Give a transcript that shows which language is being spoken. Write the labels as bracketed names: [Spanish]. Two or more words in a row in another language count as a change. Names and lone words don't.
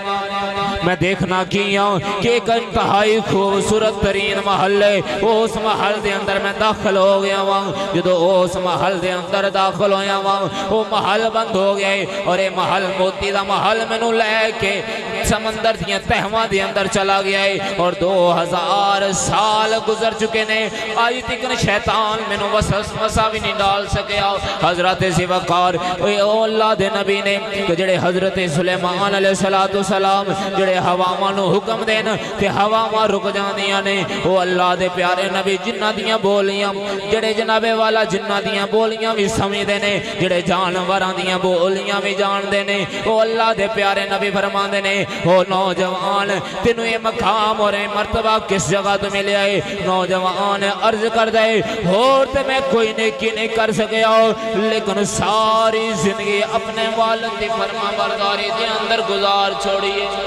[Punjabi] میں دیکھنا کیا کہ ایک انتہائی خوبصورت ترین محل ہے، اس محل دے اندر میں داخل ہو گیا ہوں، جدو اس محل دے اندر داخل ہویا ہوں وہ محل بند ہو گیا اور یہ محل موتی دا محل میں نو لے کے سمندر دیاں تہواں دے اندر چلا گیا ہے اور 2000 سال گزر چکے نے، آئی تکن شیطان میں نو وسوسہ بھی نہیں ڈال سکیا. حضرت ذوالفقار اے اللہ دے نبی نے کہ جڑے حضرت سلیمان علیہ السلام جڑے ہواواں نو حکم دین کہ ہواواں رک جاندیاں نے، وہ اللہ دے پیارے نبی جنہ دیاں بولیاں جڑے جناب والا جنہ دیاں بولیاں بھی سمجھ دے نے، جڑے جانوراں دیاں بولیاں بھی جان دے نے، وہ اللہ دے پیارے نبی فرما دے نے وہ نوجوان تینوں یہ مقام اور یہ مرتبہ کس جگہ تو ملے آئے؟ نوجوان عرض کر دے اور تے میں کوئی نیکی نہیں کر سکیا لیکن ساری زندگی اپنے والد دی فرما برداری دے اندر گزار چھوڑیے.